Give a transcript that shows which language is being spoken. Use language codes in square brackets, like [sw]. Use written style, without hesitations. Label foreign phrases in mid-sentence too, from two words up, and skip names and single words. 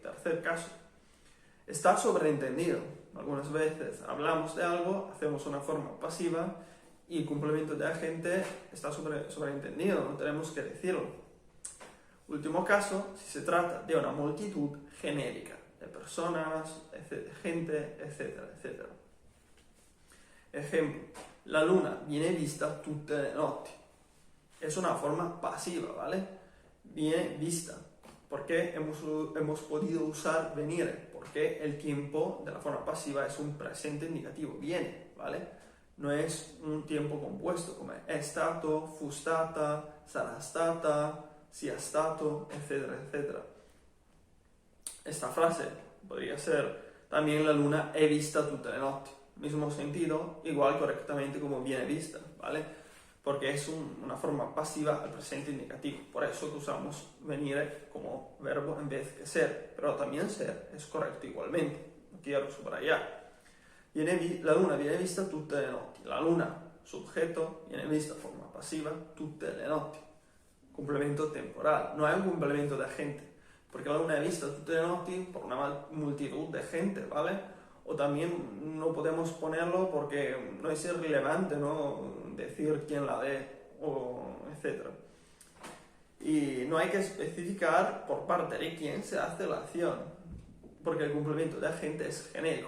[es] 3 caso, está sobreentendido. Algunas veces hablamos de algo, hacemos una forma pasiva y el complemento de agente está sobreentendido, no tenemos que decirlo. Último caso, si se trata de una multitud genérica, de personas, gente, etcétera, etcétera. [it] Ejemplo, la luna viene vista tutte le notti. [es] Es una forma pasiva, ¿vale? [it] Viene vista. [es] ¿Por qué hemos podido usar venire? Porque el tiempo de la forma pasiva es un presente indicativo, viene, ¿vale? no es un tiempo compuesto [it] come è stato, fu stata, sarà stata, sia stato, [es] etcétera, etcétera. Esta frase podría ser también [it] la luna è vista tutte le notti. [es] Mismo sentido, igual correctamente como [it] viene vista, [es] ¿vale? Porque es una forma pasiva al presente indicativo. Por eso que usamos venire como verbo en vez que ser. Pero también ser es correcto igualmente. Lo quiero subrayar. [it] La luna viene vista tutte le notti. [es] La luna, sujeto, [it] viene vista [es] de forma pasiva [it] tutte le notti. [es] Complemento temporal. No hay un complemento de agente. Porque [it] la luna è vista tutte le notti [es] por una multitud de gente, ¿vale? O también no podemos ponerlo porque no es irrelevante, ¿no? Decir quién la ve, o etc. Y no hay que especificar por parte de quién se hace la acción, porque el complemento de agente es genérico.